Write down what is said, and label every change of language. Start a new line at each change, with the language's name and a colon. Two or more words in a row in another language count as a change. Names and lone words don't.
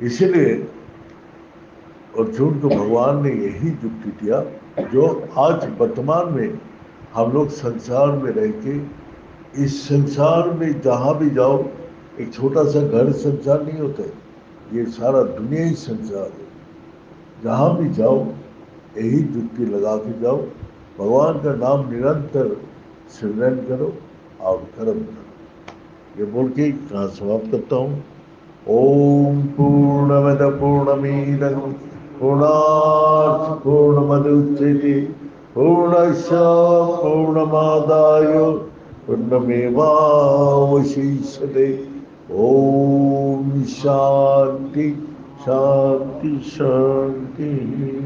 Hindi: इसी लिए अर्जुन को भगवान ने यही युक्ति दिया जो आज वर्तमान में हम लोग संसार में रह के, इस संसार में जहाँ भी जाओ, एक छोटा सा घर संसार नहीं होता है, यह सारा दुनिया ही संसार है. जहाँ भी जाओ यही युक्ति लगा के जाओ, भगवान का नाम निरंतर स्मरण करो और कर्म करो. यह बोल के कहाँ समाप्त करता हूँ.
Sanskrit: ॐ पूर्णमदः पूर्णमिदं पूर्णात् पूर्णमुदच्यते पूर्णस्य पूर्णमादाय पूर्णमेवावशिष्यते. ॐ शान्तिः शान्तिः शान्तिः.